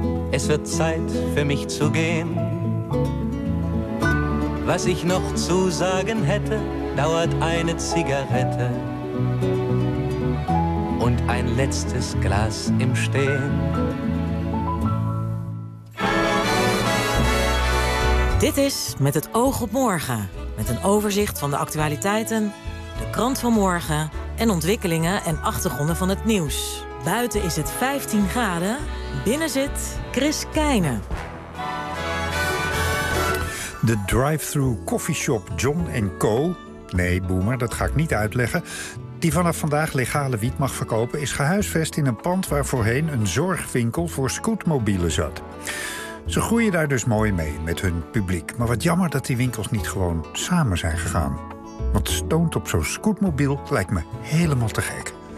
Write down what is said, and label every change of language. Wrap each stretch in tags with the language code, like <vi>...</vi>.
<de>Es wird Zeit für mich zu gehen. Was ich noch zu sagen hätte, dauert eine Zigarette und ein letztes Glas im Stehen.</de> <nl>Dit is Met het oog op morgen. Met een overzicht van de actualiteiten, de krant van morgen en ontwikkelingen en achtergronden van het nieuws. Buiten is het 15 graden. Binnen zit Chris Keijnen. De drive-through coffeeshop John & Co. Nee, Boomer, dat ga ik niet uitleggen. Die vanaf vandaag legale wiet mag verkopen, is gehuisvest in een pand waar voorheen een zorgwinkel voor scootmobielen zat. Ze groeien daar dus mooi mee met hun publiek. Maar wat jammer dat die winkels niet gewoon samen zijn gegaan. Want stoont op zo'n scootmobiel lijkt me helemaal te gek.</nl>